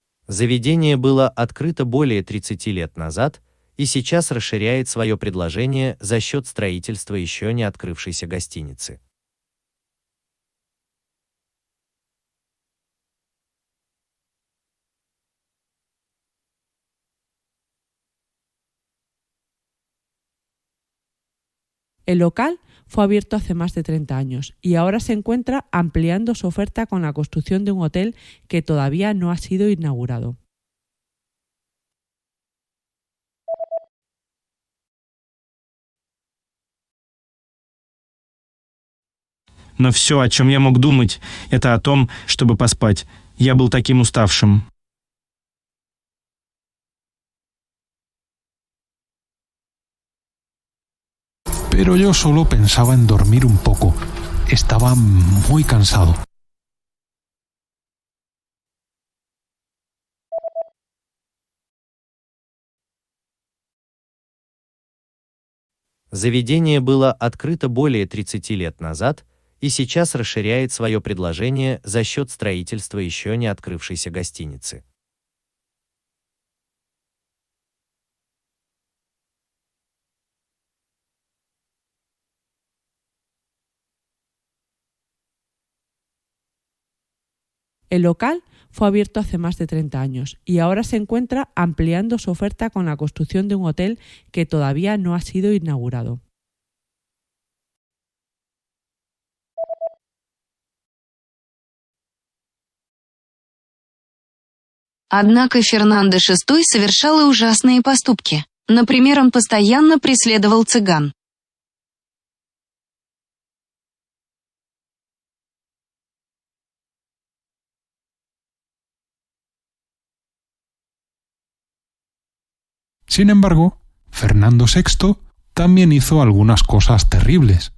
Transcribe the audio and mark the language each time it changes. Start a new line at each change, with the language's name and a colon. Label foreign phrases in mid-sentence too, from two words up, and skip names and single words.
Russian: Заведение было открыто более 30 лет назад и сейчас расширяет свое предложение за счет строительства еще не открывшейся гостиницы.
Spanish: El local fue abierto hace más de 30 años y ahora se encuentra ampliando su oferta con la construcción de un hotel que todavía no ha sido inaugurado.
Russian: Но все, о чем я мог думать, это о том, чтобы поспать. Я был таким уставшим.
Spanish: Pero yo solo pensaba en dormir un poco. Estaba muy cansado.
Russian: Заведение было открыто более 30 лет назад и сейчас расширяет свое предложение за счет строительства еще не открывшейся гостиницы.
Spanish: El local fue abierto hace más de 30 años y ahora se encuentra ampliando su oferta con la construcción de un hotel que todavía no ha sido inaugurado.
Russian: Однако Фернандо VI совершал и ужасные поступки. Например, он постоянно преследовал цыган.
Spanish: Sin embargo, Fernando VI también hizo algunas cosas terribles.